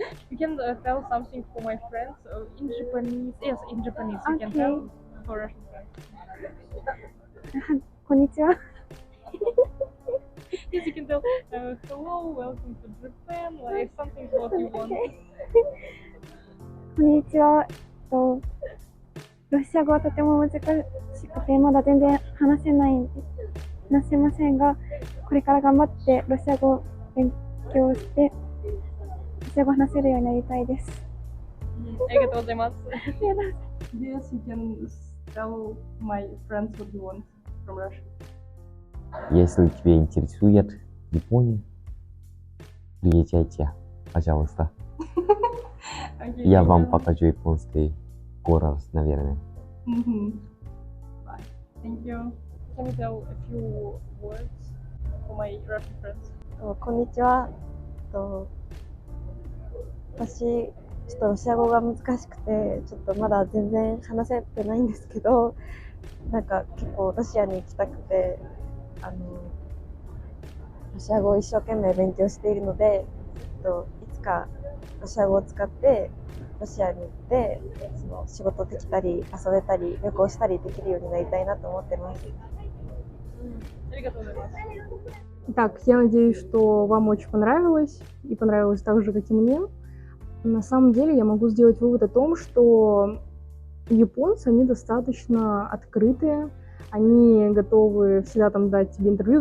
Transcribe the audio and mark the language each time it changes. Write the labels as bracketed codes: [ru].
[en] You can tell something for my friends in Japanese. Yes, in Japanese. You can tell for Russian friends. [ja] Konnichiwa. [en] Yes, you can tell hello, welcome to Japan, like something what you want. [ja] こんにちは。ロシア語はとても難しくて、まだ全然話せませんが、これから頑張ってロシア語を勉強して、ロシア語を話せるようになりたいです。ありがとうございます。 [en] Yes, you can tell my friends what you want from Russia. [ru] Если тебя интересует Япония, приезжайте, пожалуйста. [en] Okay, [ru] Я вам покажу японский город, наверное. [en] Bye. Thank you. Can you tell a few words for my Russian friends? [ja] こんにちは。私、ちょっとロシア語が難しくて、ちょっとまだ全然話せてないんですけど、なんか結構ロシアに行きたくて、ロシア語を一生懸命勉強しているので、いつかロシア語を使ってロシアに行ってその仕事できたり遊べたり旅行したりできるようになりたいなと思ってます。 [ru] Так, я надеюсь, что вам очень понравилось, и понравилось так же, как и мне. На самом деле я могу сделать вывод о том, что японцы, они достаточно открытые, они готовы всегда там дать тебе интервью.